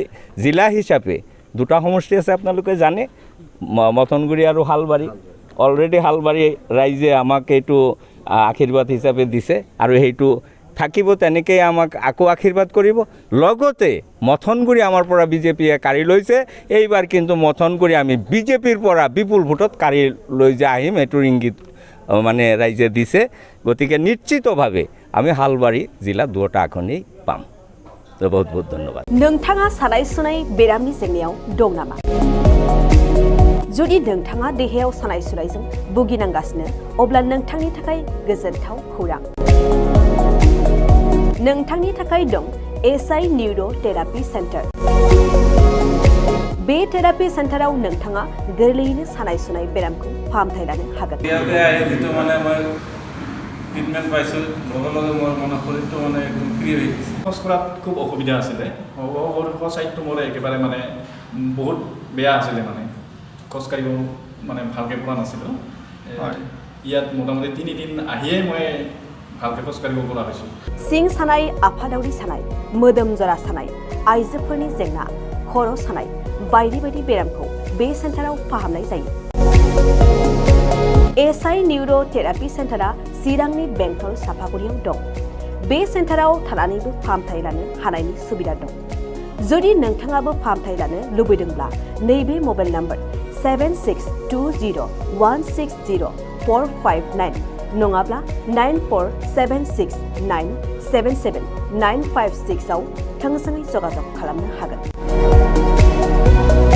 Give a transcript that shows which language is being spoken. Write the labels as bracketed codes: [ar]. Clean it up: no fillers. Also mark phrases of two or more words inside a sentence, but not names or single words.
[as] জিলা হিচাপে দুটা সমষ্টি আছে আপোনালোকে জানে মথনগুৰি আৰু হালবাৰী অলৰেডি হালবাৰী ৰাইজে আমাক এইটো আশীৰ্বাদ হিচাপে দিছে আৰু সেইটো থাকিব তেনেকৈ আমাক আকৌ আশীৰ্বাদ কৰিব লগতে মথনগুৰি আমাৰ পৰা বিজেপিয়ে কাঢ়ি লৈছে এইবাৰ কিন্তু মথনগুৰি আমি বিজেপিৰ পৰা বিপুল ভোটত কাঢ়ি লৈ যে আহিম এইটোৰ ইংগিত মানে ৰাইজে দিছে গতিকে নিশ্চিতভাৱে আমি হালবাৰী জিলা 2টা আসনেই পাম বহুত বহুত ধন্যবাদ [brx] नोंथाङा सानाय सुनाय बेरामनि जेंनायाव दं नामा जुदि नोंथाङा देहायाव सानाय सुनायजों भुगिनांगासिनो अब्ला नोंथांनि थाखाय गोजोनथाव खौरां नोंथांनि थाखाय दं SI [en] neuro therapy centre [brx] बे [en] therapy centre [brx] नोंथाङा गोरलैयैनो सानाय सुनाय बेरामखौ फाहामथाय लानो हागोन [as] ট্ৰিটমেণ্ট পাইছোঁ লগে লগে মোৰ মানে শৰীৰটো মানে একদম ফ্ৰী হৈ গৈছে খোজ কৰাত খুব অসুবিধা আছিলে চাইডটো মোৰ একেবাৰে মানে বহুত বেয়া আছিলে মানে খোজকাঢ়িব মানে ভালকৈ পৰা নাছিলোঁ ইয়াত মোটামুটি 3 দিন আহিয়ে মই ভালকৈ খোজকাঢ়িব পৰা হৈছোঁ [brx] सिं सानाय आफादावरि सानाय मोदोम जरा सानाय आइजोफोरनि जेंना खर' सानाय बायदि बायदि बेरामखौ बे सेन्टाराव फाहामनाय जायो SI [en] neuro therapy centre [brx] चिरांनि बेंटल सापागुरियाव दं बे सेन्टाराव थानानैबो फाहामथाय लानो हानायनि सुबिदा दं जुदि नोंथाङाबो फाहामथाय लानो लुबैदोंब्ला नैबे [en] mobile number [brx] 7620160459 नङाब्ला 9476977956 आव थोंजोङै जगाजग खालामनो हागोन